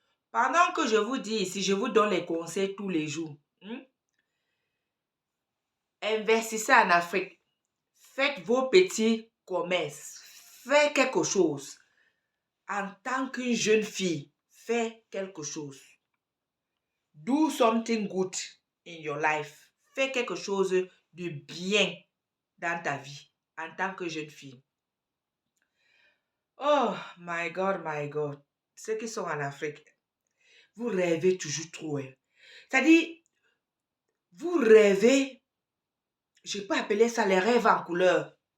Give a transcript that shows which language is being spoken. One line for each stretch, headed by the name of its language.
French: Pendant que je vous dis ici, je vous donne les conseils tous les jours. Investissez en Afrique. Faites vos petits commerces. Faites quelque chose. En tant qu'une jeune fille, faites quelque chose.
English: Do something good in your life.
French: Fais quelque chose de bien dans ta vie en tant que jeune fille.
English: Oh my God, my God.
French: Ceux qui sont en Afrique, vous rêvez toujours trop. C'est-à-dire, vous rêvez, je peux appeler ça les rêves en couleur.